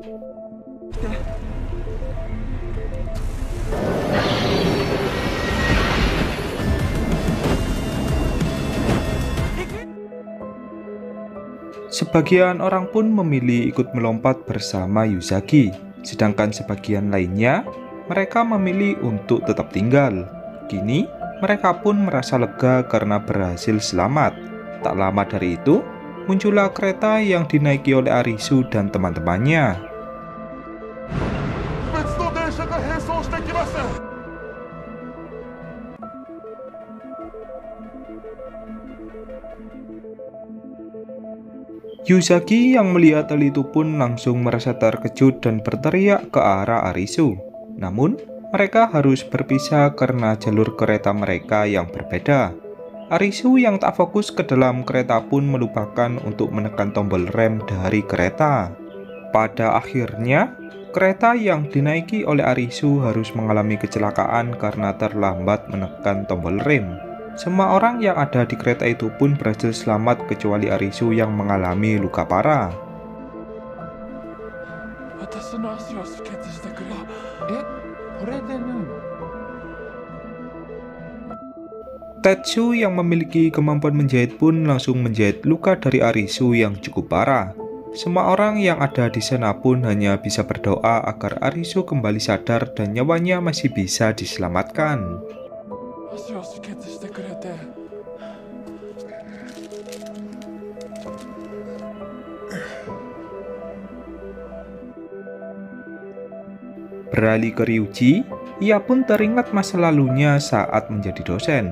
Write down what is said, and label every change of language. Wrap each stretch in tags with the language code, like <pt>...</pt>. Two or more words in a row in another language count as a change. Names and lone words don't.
<id>Sebagian orang pun memilih ikut melompat bersama Yuzaki, sedangkan sebagian lainnya, mereka memilih untuk tetap tinggal. Kini, mereka pun merasa lega karena berhasil selamat. Tak lama dari itu, muncullah kereta yang dinaiki oleh Arisu dan teman-temannya.</id> <ja>別の電車が並走してきます。</ja> <id>Yuzaki yang melihat hal itu pun langsung merasa terkejut dan berteriak ke arah Arisu. Namun, mereka harus berpisah karena jalur kereta mereka yang berbeda. Arisu yang tak fokus ke dalam kereta pun melupakan untuk menekan tombol rem dari kereta. Pada akhirnya, kereta yang dinaiki oleh Arisu harus mengalami kecelakaan karena terlambat menekan tombol rem. Semua orang yang ada di kereta itu pun berhasil selamat kecuali Arisu yang mengalami luka parah.</id> <ja>私の足を止血してくれ。これで縫うの？</ja> <id>Tetsu yang memiliki kemampuan menjahit pun langsung menjahit luka dari Arisu yang cukup parah. Semua orang yang ada di sana pun hanya bisa berdoa agar Arisu kembali sadar dan nyawanya masih bisa diselamatkan. Beralih ke Ryuji, ia pun teringat masa lalunya saat menjadi dosen.</id>